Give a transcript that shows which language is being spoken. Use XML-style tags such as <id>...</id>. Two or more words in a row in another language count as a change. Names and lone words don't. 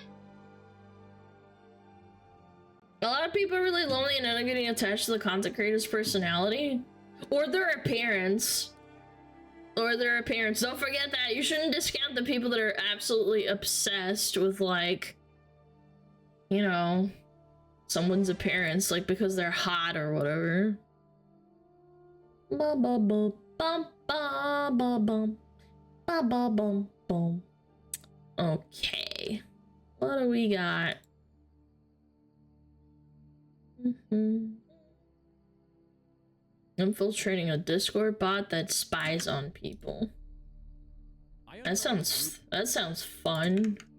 <en>A lot of people are really lonely and end up getting attached to the content creator's personality. Or their appearance. Or their appearance. Don't forget that. You shouldn't discount the people that are absolutely obsessed with, like, you know, someone's appearance, like, because they're hot or whatever. Ba ba ba bum ba ba bum ba ba bum bum. Okay. What do we got? Infiltrating a Discord bot that spies on people. That sounds fun.</en>